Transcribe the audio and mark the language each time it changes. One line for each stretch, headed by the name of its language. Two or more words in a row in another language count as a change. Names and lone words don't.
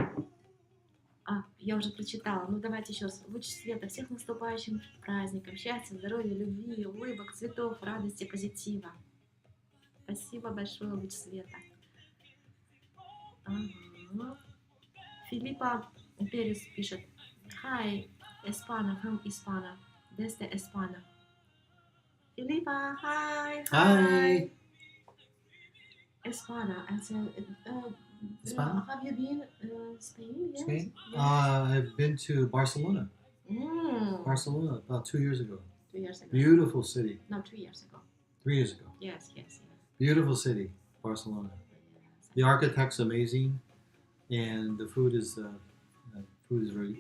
Russian: Я уже прочитала. Ну, давайте еще раз. Луч света. Всех наступающим праздником. Счастья, здоровья, любви, улыбок, цветов, радости, позитива. Спасибо большое, луч света. Филиппа Перес пишет.
English: Hi, Espana, from Hispana.
Spanish: Desde Espana.
English: Филиппа, hi. Hi. Espana. I said, España? have you been Spain? Yes. Spain? Yes. I've been to Barcelona. Barcelona about 2 years ago. 2 years ago. Beautiful city. No, 2 years ago. 3 years ago. Yes, yes, yes. Beautiful city, Barcelona. The architect's amazing, and the food is very.